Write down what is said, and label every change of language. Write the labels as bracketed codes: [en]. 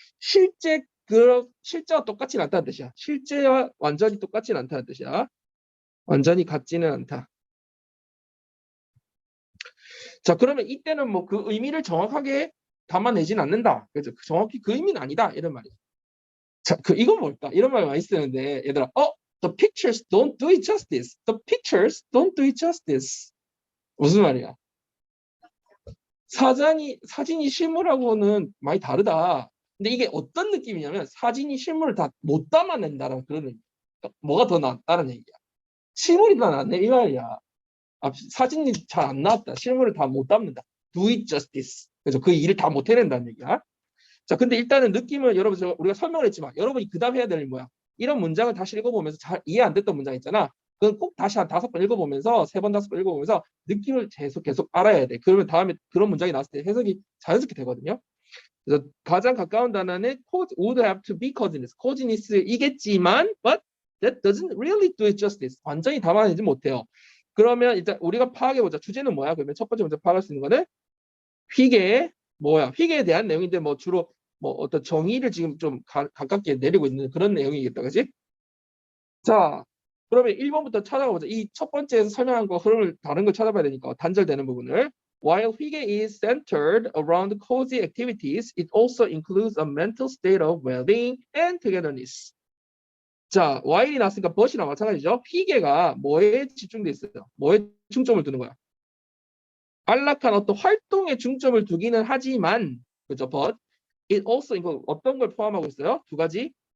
[ko] 실제와 똑같지는 않다는 뜻이야. 실제와 완전히 똑같지는 않다는 뜻이야. 완전히 같지는 않다. 자, 그러면 이때는 뭐 그 의미를 정확하게 담아내진 않는다. 그래서 정확히 그 의미는 아니다. 이런 말이야. 자, 이건 뭘까? 이런 말 많이 쓰는데, 얘들아, [en] the pictures don't do it justice. The pictures don't do it justice. [ko] 무슨 말이야? 사진이 실물하고는 많이 다르다. 근데 이게 어떤 느낌이냐면, 사진이 실물을 다 못 담아낸다는 그런 의미. 뭐가 더 낫다는 얘기야. 실물이 더 낫네, 이 말이야. 사진이 잘 안 나왔다. 실물을 다 못 담는다. [en] Do it justice. [ko] 그래서 그 일을 다 못 해낸다는 얘기야. 자, 근데 일단은 느낌은 여러분 우리가 설명을 했지만 여러분이 그 다음 해야 될 뭐야? 이런 문장을 다시 읽어보면서 잘 이해 안 됐던 문장 있잖아. 그건 꼭 다시 한 5번 읽어보면서 3번, 5번 읽어보면서 느낌을 계속 알아야 돼. 그러면 다음에 그런 문장이 나왔을 때 해석이 자연스럽게 되거든요. 그래서 가장 가까운 단어는 [en] would have to be cosiness. cosiness이겠지만 but that doesn't really do it justice. [ko] 완전히 담아내지 못해요. 그러면 일단 우리가 파악해보자. 주제는 뭐야? 그러면 첫 번째 먼저 파악할 수 있는 거는 휘계의 뭐야? 휘계에 대한 내용인데 뭐 주로 뭐 어떤 정의를 지금 좀 가깝게 내리고 있는 그런 내용이겠다, 그지? 자, 그러면 1번부터 찾아가 보자. 이 첫 번째에서 설명한 거 흐름을 다른 걸 찾아봐야 되니까 단절되는 부분을. [en] While 휘계 is centered around cozy activities, it also includes a mental state of well-being and togetherness. [ko] 자, while이 나왔으니까 but이랑 마찬가지죠. 휘계가 뭐에 집중돼 있어요? 뭐에 중점을 두는 거야? 안락한 어떤 활동에 중점을 두기는 하지만, 그죠? [en] But it also [ko] 이거 어떤 걸 포함하고 있어요? 두 가지.